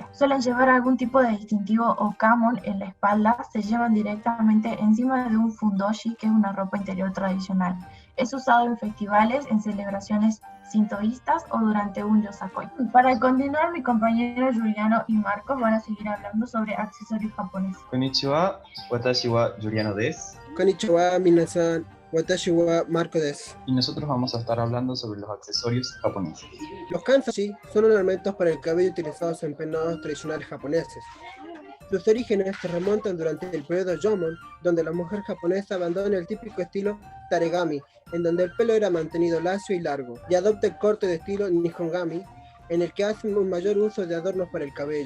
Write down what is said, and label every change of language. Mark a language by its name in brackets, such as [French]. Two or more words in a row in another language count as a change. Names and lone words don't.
[Spanish] Suelen llevar algún tipo de distintivo o kamon en la espalda, se llevan directamente encima de un fundoshi, que es una ropa interior tradicional. Es usado en festivales, en celebraciones sintoístas o durante un yosakoi. Para continuar, mi compañero Juliano y Marcos van a seguir hablando sobre accesorios japoneses. [Japanese] こんにちは、私はJulianoです. こんにちは、皆さん。私はMarcoです. [Spanish] Y nosotros vamos a estar hablando sobre los accesorios japoneses. Los kanzashi son ornamentos para el cabello utilizados en peinados tradicionales japoneses. Sus orígenes se remontan durante el periodo Jomon, donde la mujer japonesa abandona el típico estilo taregami, en donde el pelo era mantenido lacio y largo, y adopta el corte de estilo nihongami, en el que hacen un mayor uso de adornos para el cabello.